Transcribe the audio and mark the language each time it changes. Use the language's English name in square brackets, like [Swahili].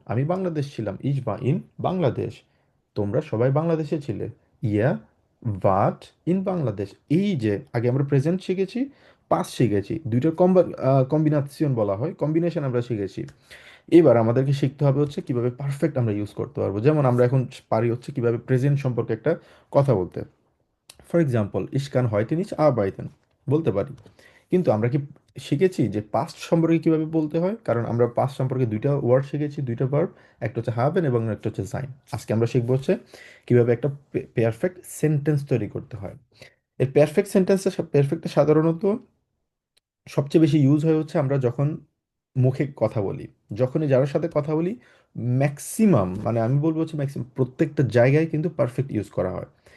[Bangla] আমি বাংলাদেশ ছিলাম, [German] ich war in [Bangla] Bangladesh. তোমরা সবাই বাংলাদেশে ছিলে, [German] ihr wart in [Bangla] বাংলাদেশ। এই যে আগে আমরা প্রেজেন্ট শিখেছি, পাস্ট শিখেছি, দুইটার কম্বিনেশন বলা হয়, কম্বিনেশন আমরা শিখেছি। এবার আমাদেরকে শিখতে হবে হচ্ছে কিভাবে পারফেক্ট আমরা ইউজ করতে পারবো। যেমন আমরা এখন পারি হচ্ছে কিভাবে প্রেজেন্ট সম্পর্কে একটা কথা বলতে। For example, [German] ich kann heute nicht arbeiten [Bangla] বলতে পারি। কিন্তু আমরা কি শিখেছি যে পাস্ট সম্পর্কে কিভাবে বলতে হয়? কারণ আমরা পাস্ট সম্পর্কে দুইটা ওয়ার্ড শিখেছি, দুইটা ভার্ব, একটা হচ্ছে হাবেন এবং একটা হচ্ছে সাইন। আজকে আমরা শিখবো হচ্ছে কিভাবে একটা পারফেক্ট সেন্টেন্স তৈরি করতে হয়। এর পারফেক্টটা সাধারণত সবচেয়ে বেশি ইউজ হয় হচ্ছে আমরা যখন মুখে কথা বলি, যখনই যার সাথে কথা বলি, ম্যাক্সিমাম মানে আমি বলবো হচ্ছে ম্যাক্সিমাম প্রত্যেকটা জায়গায় কিন্তু পারফেক্ট ইউজ করা হয়।